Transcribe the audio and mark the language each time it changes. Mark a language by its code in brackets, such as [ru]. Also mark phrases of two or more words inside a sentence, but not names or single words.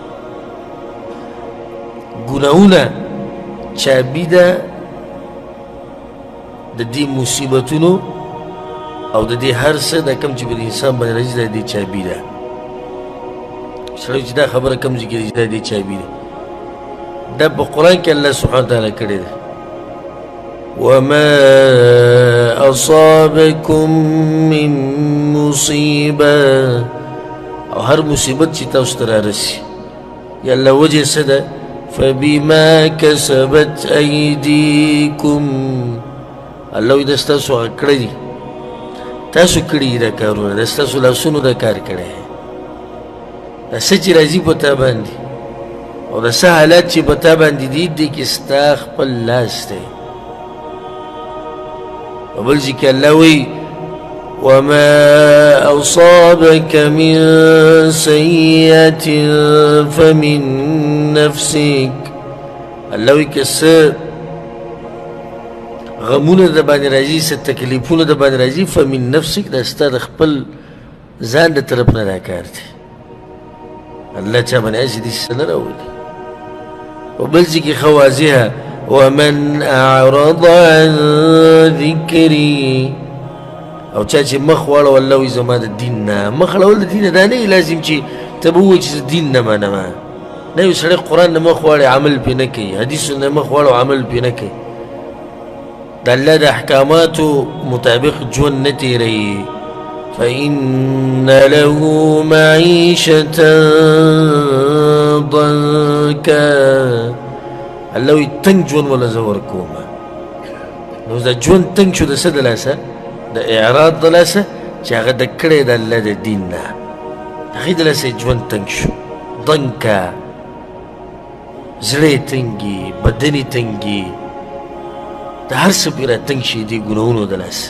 [ps] ګناهونه چابي ده د دې مصیبتونو او د دې هر څه دا کوم چې په انسان باندې راځي دا د دې چابي ده. سړی چې دا خبره کوم ځای کې راځي دا د دې چابي ده. دا په قرآن کې [ar] الله سبحانه وتعالی [ps] کړې ده. [ar] وما أصابكم من مصيبة، [ps] او هر مصیبت چې تاسو ته رارسي یا الله وجه څه ده؟ [ar] فبما كسبت أيديكم، [ps] الله وایي دا ستاسو هغه کړه دي، تاسو کړي دي دا کارونه، دا ستاسو لاسونو دا کار کړی دی. دا څه چې راځي په تا باندې او دا څه حالات چې په تا باندې دي دې کې ستا خپل لاس دی. او بل ځای کې الله وایي [ar] وما أصابك من سيئة فمن نفسك، [ps] الله وایي که څه غمونه د باندې راځي، څه تکلیفونه د باندې راځي، [ar] فمن نفسك، [ps] دا ستا د خپل ځان د طرف نه دا کار دی. الله چا باندې هسې داسې څه نه راولي. او بل ځای کې ښه واضحه [ar] ومن أعرض عن ذکري، [ps] او چا چې مخ واړو الله وایي زما د دین نه. مخ اړول د دین نه دا نه لازم چې ته به ووایې چې زه دین نه منمه. نه یو سړی قرآن نه مخ واړی عمل پرې نه کوي، حدیثو نه مخ واړو عمل پرې نه کوي، د الله د احکاماتو مطابق ژوند نه تېروي. [ar] فإن له معيشة ضنكا، [ps] الله وایي تنګ ژوند وله زه ورکومه. نو دا ژوند تنګ شو د څه د لاسه؟ د اعراض د لاسه چې هغه د کړی د الله د دین نه، هغې د لاسه یې ژوند تنګ شو. ضنکا، زړه یې تنګي، بدن یې تنګي، د هر څه پرې راتنګ شي دې ګناهونو د لاسه.